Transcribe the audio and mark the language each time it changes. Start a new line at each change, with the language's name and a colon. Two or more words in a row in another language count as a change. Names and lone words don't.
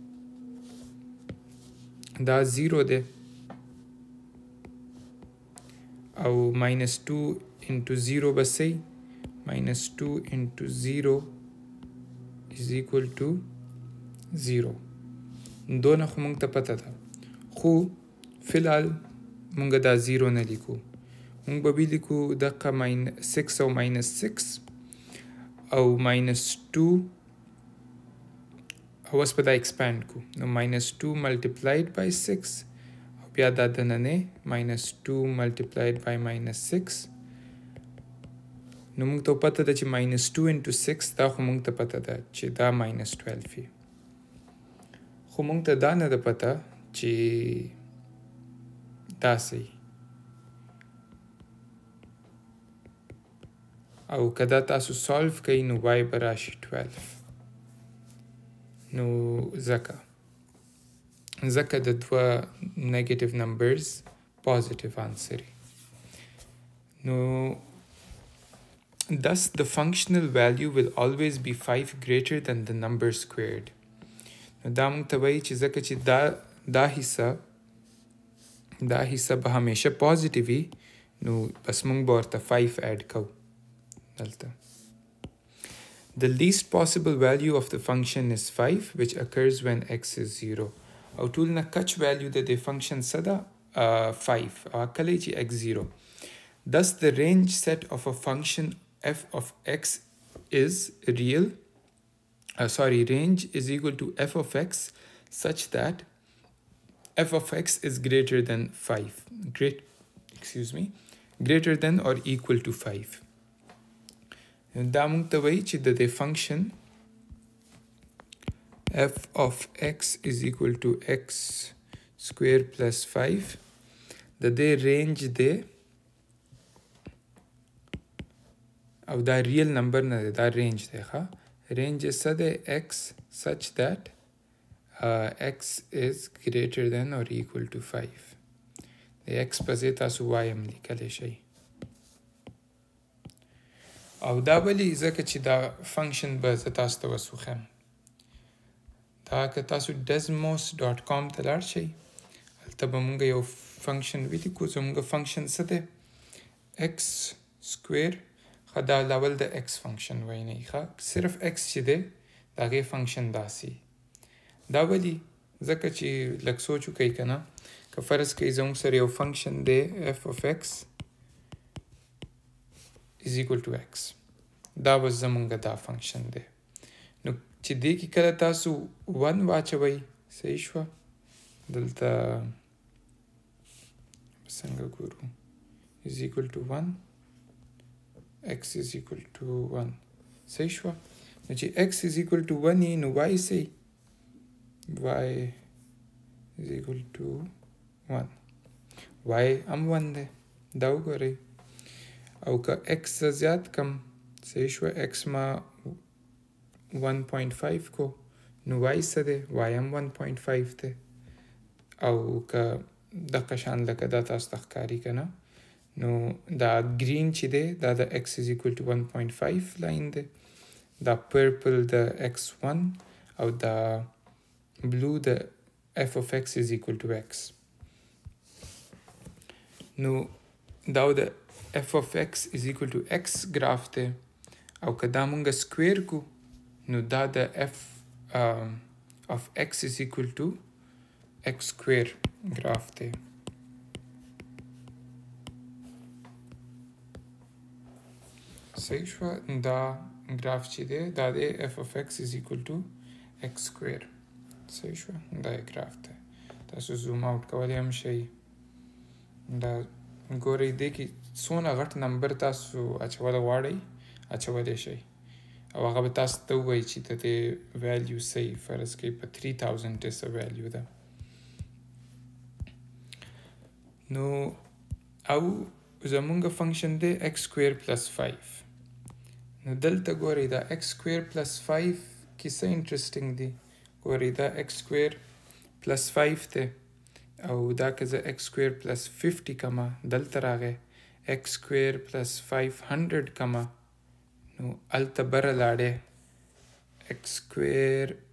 Pashto: دا 0 دی او -2 into 0 به صحیح
English: -2 into 0 is equal to 0
Pashto: دونه خو مونږ ته پته ده خو فلحال مونږ دا 0 نه لیکو مونږ به لیکو دقه -6 او -6 او -2 او اوس به دا ایکسپاند کو نو
English: -2 multiplied by 6
Pashto: او بیا دا دننه
English: -2 multiplied by -6
Pashto: نو مونږ ته پته ده چې -2 into 6 دا خو مونږ ته پته ده چې دا -12 وي خو مونږ ته دا نه ده پته چې دا صحیح او که دا تاسو سالو کوئ نو وای به راشي 12 نو ځکه د دوه
English: negative numbers positive answer
Pashto: نو
English: Thus, the functional value will always be 5 greater than the number squared.
Pashto: دا مونږ ته وایي چې ځکه چې دا حصه به همیشه پازیټیو وي نو بس مونږ به ورته 5 اډ کوو دلته.
English: The least possible value of the function is 5, which occurs when x is 0.
Pashto: او ټول نه کچ value د دې function څه ده 5 او کله چې x 0.
English: Thus, the range set of a function f of x is real. Range is equal to f of x such that f of x is greater than 5. Greater than or equal to 5.
Pashto: دا مونږ ته وایي چې د دې
English: function f of x is equal to x square plus 5
Pashto: د دې range دی او دا
English: real number
Pashto: نه دی دا range دی ښه
English: range is
Pashto: څه دی
English: x such that x is greater than or equal to 5
Pashto: د x په ځای تاسو y هم لیکلی شئ او دا ولی ځکه چې دا function به زه تاسو ته وسوخم دا که تاسو desmos.com ته لاړ شئ هلته به مونږ یو function ولیکو زمونږ function څه دی
English: x square
Pashto: ښه دا لول د x function وایي نه ښه صرف x چې دی د هغې function داسې دا ولی ځکه چې لږ سوچ وکئ که نه که فرض کړئ زموږ سره یو function دی
English: f of x is equal to x
Pashto: دا به زمونږ دا function دی نو چې دې کې کله تاسو 1 واچوئ صحیح شوه دلته څنګه ګورو
English: is equal to 1 x is equal to 1
Pashto: صحیح شوه نو چې
English: x is equal to 1
Pashto: نو y صحیح
English: y is equal to 1
Pashto: y هم 1 دی دا وګورئ او که x زیات کم صحیح شوه x ما 1.5 کو نو y څه دی y هم 1.5 دی او که دغه شان لکه دا تاسو ته ښکاري که نه نو دا green چې دی دا د
English: x is equal to 1.5
Pashto: لاین دی دا purple د x1 او دا blue د
English: f of x is equal to x
Pashto: نو دا د
English: f of x is equal to x
Pashto: graph دی او که دا مونږ square کو نو دا د
English: f of x is equal to x square
Pashto: graph دی صحیح شوه دا graph چې دی دا د
English: f of x is equal to x square
Pashto: صحیح شوه دا graph دی تاسو
English: zoom out
Pashto: کولی هم شئ دا ګورئ دې کې څونه غټ نمبر تاسو اچول غواړئ اچولی شئ او هغه به تاسو ته ووایي چې د دې ویلیو صحیح فرض کړئ په 3000 ډې څه ویلیو ده نو او زمونږ فنکشن دی
English: x square plus 5
Pashto: نو دلته ګورئ دا
English: x square plus 5
Pashto: کې څه انټرسټینګ دی ګورئ دا
English: x square plus 5
Pashto: دی او دا که زه
English: x square plus 50
Pashto: کما دلته راغی
English: x square plus 500
Pashto: کما نو هلته بره لاړې
English: x square